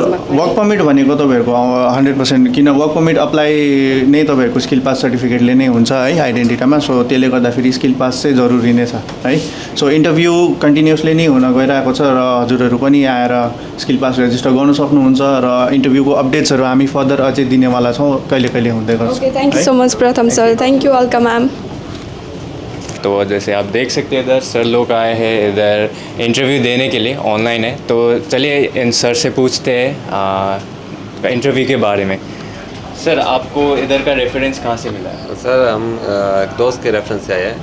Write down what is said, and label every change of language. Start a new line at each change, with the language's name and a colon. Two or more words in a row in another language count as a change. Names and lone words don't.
English: work permit
Nepali: भनेको तपाईँहरूको 100% किन
English: work permit apply
Nepali: नै तपाईँहरूको
English: skill pass certificateले
Nepali: नै हुन्छ है आइडेन्टिटीमा सो त्यसले गर्दाखेरि
English: skill pass
Nepali: चाहिँ जरुरी नै छ है सो
English: interview continuously
Nepali: नै हुन गइरहेको छ र हजुरहरू पनि आएर
English: skill pass register
Nepali: गर्नु सक्नुहुन्छ र इन्टरभ्यूको अपडेट्सहरू हामी फर्दर अझै दिनेवाला छौँ कहिले कहिले हुँदै गर्छ
English: okay thank you so much प्रथम सर thank you अलका मैम
Hindi: तो जैसे आप देख सकते हैं इधर सर लोग आए हैं इधर इंटरव्यू देने के लिए ऑनलाइन है तो चलिए इन सर से पूछते हैं इंटरव्यू के बारे में सर आपको इधर का रेफरेंस कहाँ से मिला है सर हम एक दोस्त के रेफरेंस से आए हैं